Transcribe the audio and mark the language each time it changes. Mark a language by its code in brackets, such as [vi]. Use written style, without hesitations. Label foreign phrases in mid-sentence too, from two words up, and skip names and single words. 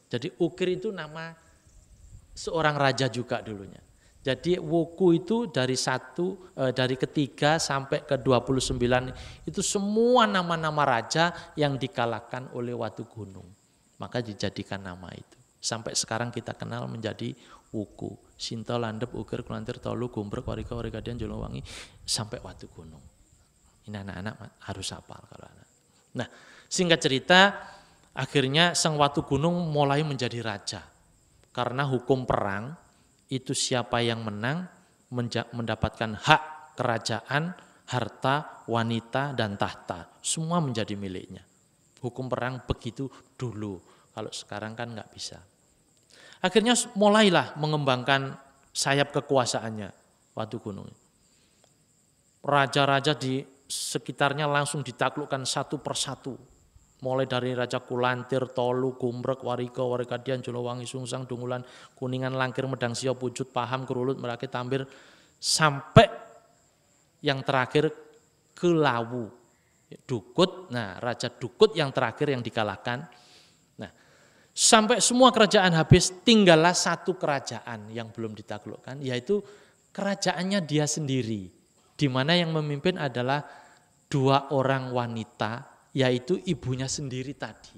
[id] Jadi Ukir itu nama seorang raja juga dulunya. Jadi Wuku itu dari ketiga sampai ke 29 itu semua nama-nama raja yang dikalahkan oleh Watu Gunung. Maka dijadikan nama itu. Sampai sekarang kita kenal menjadi Wuku. Sinta, Landep, Uger, Kulantir, Tolu, Gumbrek, Warika, Warikadian, Jolowangi sampai Watu Gunung. Ini anak-anak harus hafal kalau anak. Nah, singkat cerita akhirnya Sang Watu Gunung mulai menjadi raja. Karena hukum perang itu siapa yang menang mendapatkan hak kerajaan, harta, wanita, dan tahta. Semua menjadi miliknya. Hukum perang begitu dulu. Kalau sekarang kan nggak bisa. Akhirnya mulailah mengembangkan sayap kekuasaannya Watu Gunung. Raja-raja di sekitarnya langsung ditaklukkan satu persatu. Mulai dari Raja Kulantir, Tolu, Gumbrek, Warika, Warikadian, Jolowangi, Sungsang, Dungulan, Kuningan, Langkir, Medang, Sio, Pucut, Paham, Kerulut, Merakit, Tambir, sampai yang terakhir ke Lawu, Dukut. Nah, Raja Dukut yang terakhir yang dikalahkan. Nah, sampai semua kerajaan habis, tinggallah satu kerajaan yang belum ditaklukkan, yaitu kerajaannya dia sendiri, di mana yang memimpin adalah 2 orang wanita, yaitu ibunya sendiri tadi.